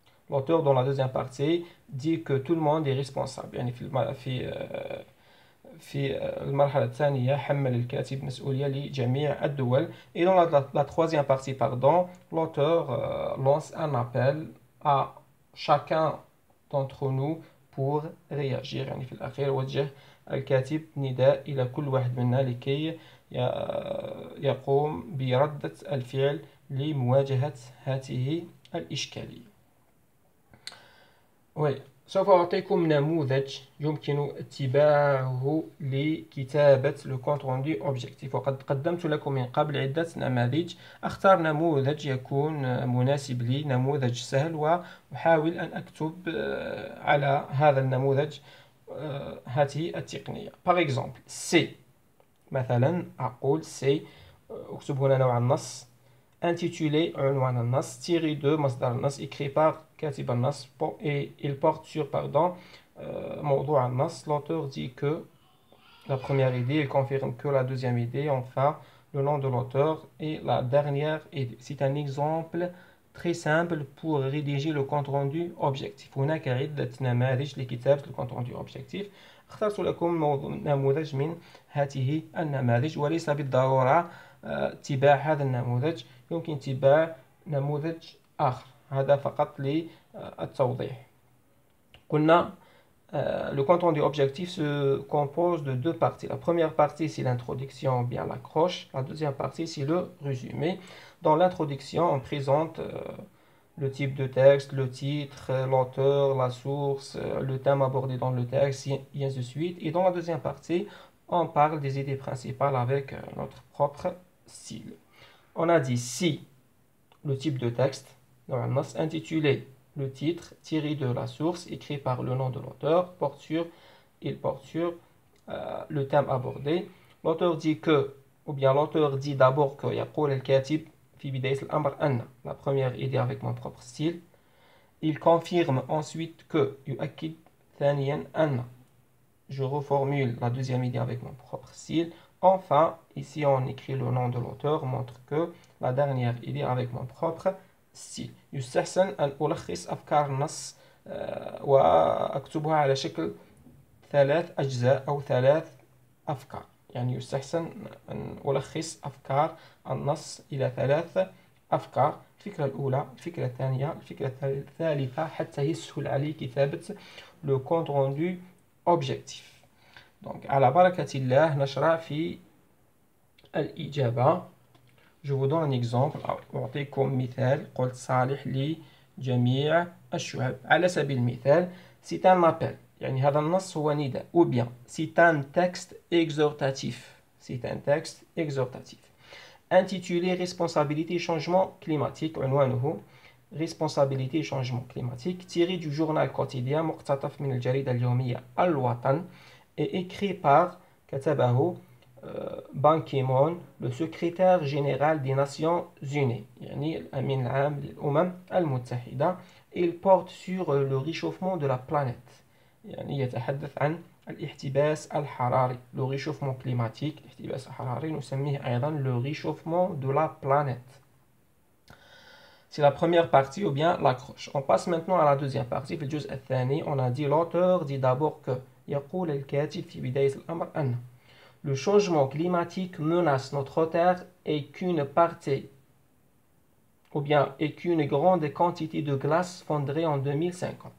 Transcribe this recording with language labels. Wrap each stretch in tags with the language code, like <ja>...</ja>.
<fr>L'auteur dans la deuxième partie dit que tout le monde est responsable.</fr> <ar>يعني في المرحلة الثانية حمل الكاتب مسؤولية لجميع الدول.</ar> <fr>Et dans la troisième partie, pardon, l'auteur lance un appel à chacun d'entre nous pour réagir.</fr> <ar>يعني في الأخير وجه الكاتب نداء إلى كل واحد منا لكي يقوم بردة الفعل لمواجهة هذه الإشكالية.</ar> <fr>Oui.</fr> <ar>سوف أعطيكم نموذج يمكن اتباعه لكتابة le compte rendu objectif. وقد قدمت لكم من قبل عدة نماذج. أختار نموذج يكون مناسب لي، نموذج سهل، وأحاول أن أكتب على هذا النموذج هذه التقنية.</ar> <fr>Par exemple, C.</fr> <ar>مثلا أقول</ar> <fr>C.</fr> <ar>أكتب هنا نوع النص intitulé عنوان النص</ar> <fr>tiré de</fr> <ar>مصدر النص</ar> <fr>écrit par</fr> <ar>كاتب النص</ar> <fr>et il porte sur</fr> <ar>موضوع النص.</ar> <fr>L'auteur dit que la première idée, il confirme que la deuxième idée, enfin le nom de l'auteur et la dernière idée. C'est un exemple très simple pour rédiger le compte rendu objectif.</fr> <ar>هناك عدة نماذج لكتابة le compte rendu objectif. اخترت لكم نموذج من هذه النماذج وليس بالضرورة اتباع هذا النموذج، يمكن اتباع نموذج آخر. هذا فقط للتوضيح.</ar> <fr>قلنا le compte rendu objectif se compose de deux parties. La première partie, c'est l'introduction ou bien l'accroche. La deuxième partie, c'est le résumé. Dans l'introduction, on présente le type de texte, le titre, l'auteur, la source, le thème abordé dans le texte, et ainsi de suite. Et dans la deuxième partie, on parle des idées principales avec notre propre style. On a dit si le type de texte, dans le nas intitulé le titre tiré de la source écrit par le nom de l'auteur il porte sur le thème abordé. L'auteur dit que, ou bien l'auteur dit d'abord que</fr> <ar>يقول الكاتب في بداية الأمر أن,</ar> <fr>la première idée avec mon propre style. Il confirme ensuite que</fr> <ar>يؤكد ثانيا أن,</ar> <fr>je reformule la deuxième idée avec mon propre style. Enfin, ici on écrit le nom de l'auteur, montre que la dernière idée avec mon propre style.</fr> <ar>يستحسن أن ألخص أفكار النص وأكتبها على شكل 3 أجزاء أو 3 أفكار. يعني يستحسن أن ألخص أفكار النص إلى 3 أفكار. الفكرة الأولى، الفكرة الثانية، الفكرة الثالثة، حتى يسهل علي كتابة le compte rendu objectif. Donc على بركة الله نشرع في الإجابة.</ar> <fr>Je vous donne un exemple.</fr> <ar>أعطيكم مثال. قلت صالح لجميع الشعب. على سبيل المثال</ar> <fr>c'est un appel.</fr> <ar>يعني هذا النص هو نداء.</ar> <fr>Ou bien c'est un texte exhortatif. C'est un texte exhortatif. Intitulé Responsabilité et changement climatique. عنوانه Responsabilité et changement climatique. Tiré du journal quotidien</fr> <ar>مقتطف من الجريدة اليومية الوطن.</ar> <fr>Et écrit par كتبه Ban Ki-moon, le secrétaire général des Nations Unies,</fr> <ar>يعني الأمين العام للأمم المتحدة.</ar> <fr>Il porte sur le réchauffement de la planète.</fr> <ar>يعني يتحدث عن الاحتباس الحراري.</ar> <fr>Le réchauffement climatique,</fr> <ar>الاحتباس الحراري نسميه أيضا</ar> <fr>le réchauffement de la planète. C'est la première partie ou bien l'accroche. On passe maintenant à la deuxième partie.</fr> <ar>في الجزء الثاني,</ar> <fr>on a dit l'auteur dit d'abord que</fr> <ar>يقول الكاتب في بداية الأمر أن</ar> <fr>le changement climatique menace notre terre et qu'une partie, ou bien et qu'une grande quantité de glace fondrait en 2050.</fr>